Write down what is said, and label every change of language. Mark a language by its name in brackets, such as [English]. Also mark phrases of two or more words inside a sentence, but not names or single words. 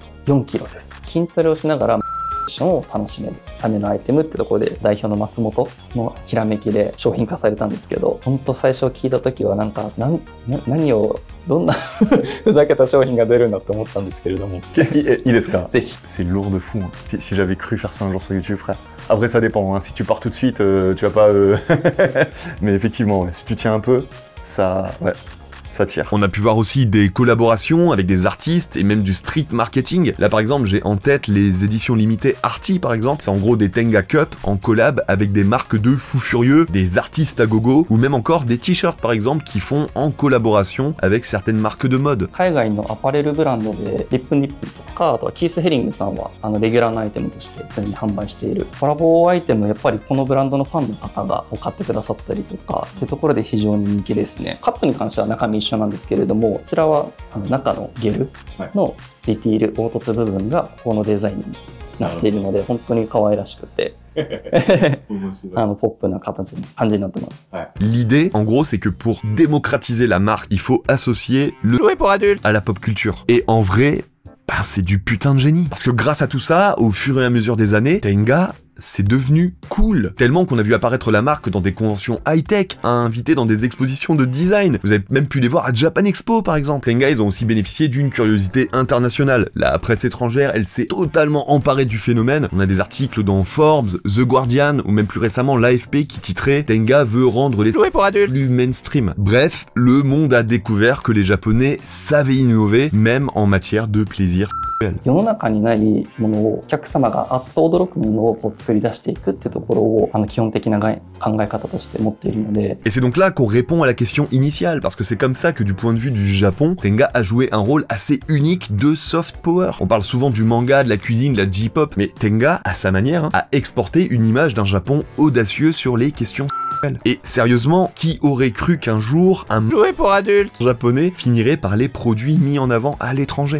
[Japanese] 4 キロです。筋トレをしながらを楽しめるためのアイテムってところで代表の松本のひらめきで商品化されたんですけど、本当最初聞いた時はなんか何をどんなふざけた商品が出るんだと思ったんですけれども。いいですか？ぜひ。 [French] C'est lourd de fou. Si j'avais cru faire ça un jour sur YouTube, frère. Après, ça dépend. Si tu pars tout de suite, tu vas pas. Mais effectivement, si tu tiens un peu, ça. Ouais. Ça tire. On a pu voir aussi des collaborations avec des artistes et même du street marketing. Là par exemple j'ai en tête les éditions limitées Arty par exemple. C'est en gros des Tenga Cup en collab avec des marques de fous furieux, des artistes à gogo ou même encore des t-shirts par exemple qui font en collaboration avec certaines marques de mode. [Japanese] 海外のアパレルブランドでリップニップとか、あとはキース・ヘリングさんはレギュラーのアイテムとして常に販売しているコラボアイテム、やっぱりこのブランドのファンの方が買ってくださったりとかというところで非常に人気ですね。カップに関しては中身一緒なんですけれども、こちらは中のゲルのディティール、凹凸部分がこのデザインになっているので、本当に可愛らしくてポップな感じになってます。 [French] L'idée, en gros, c'est que pour démocratiser la marque, il faut associer le jouet pour adultes à la pop culture. Et en vrai, c'est du putain de génie. Parce que grâce à tout ça, au fur et à mesure des années, Tenga c'est devenu cool. Tellement qu'on a vu apparaître la marque dans des conventions high-tech, invitée dans des expositions de design. Vous avez même pu les voir à Japan Expo par exemple. Tenga, ils ont aussi bénéficié d'une curiosité internationale. La presse étrangère, elle s'est totalement emparée du phénomène. On a des articles dans Forbes, The Guardian ou même plus récemment l'AFP qui titrait Tenga veut rendre les jouets pour adultes plus mainstream. Bref, le monde a découvert que les Japonais savaient innover, même en matière de plaisir. [Japanese] 世の中にないものをお客様があっと驚くものを作り出していくってところを基本的な考え方として持っているので。 [French] Et c'est donc là qu'on répond à la question initiale, parce que c'est comme ça que du point de vue du Japon, Tenga a joué un rôle assez unique de soft power. On parle souvent du manga, de la cuisine, de la J-pop, mais Tenga, à sa manière, a exporté une image d'un Japon audacieux sur les questions. Et sérieusement, qui aurait cru qu'un jour, un jouet pour adultes japonais finirait par les produits mis en avant à l'étranger?